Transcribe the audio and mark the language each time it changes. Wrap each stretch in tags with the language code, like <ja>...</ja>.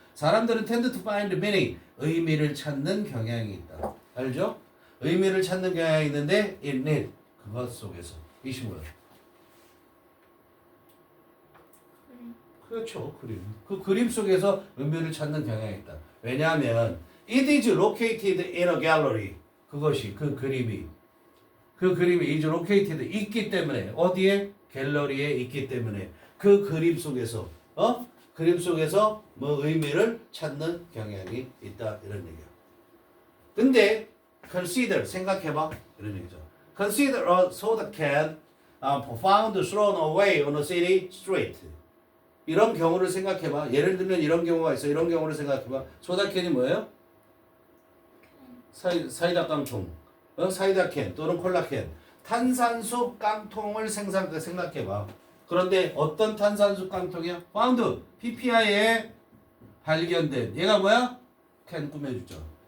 <ko>사람들은</ko> <en>tend to find meaning</en> <ko>의미를 찾는 경향이 있다. 알죠? 의미를 찾는 경향이 있는데</ko> <en>in it</en> <ko>그것 속에서 이시 뭐야? 그렇죠. 그림. 그 그림 속에서 의미를 찾는 경향이 있다. 왜냐하면</ko> <en>it is located in a gallery.</en> <ko>그것이 그 그림이</ko> <en>is located</en> <ko>있기 때문에 어디에? 갤러리에 있기 때문에 그 그림 속에서 그림 속에서 뭐 의미를 찾는 경향이 있다 이런 얘기야. 근데 consider 생각해봐 이런 얘기죠.</ko> <en>Consider a soda can found thrown away on a city street.</en> <ko>이런 경우를 생각해봐. 예를 들면 이런 경우가 있어. 이런 경우를 생각해봐. 소다캔이 뭐예요? 사이다 깡통. 사이다 캔 또는 콜라 캔. 탄산수 깡통을 생각해봐. 그런데 어떤 탄산수 깡통이야? found. PPI에 발견된. 얘가 뭐야? 캔 꾸며주죠.</ko>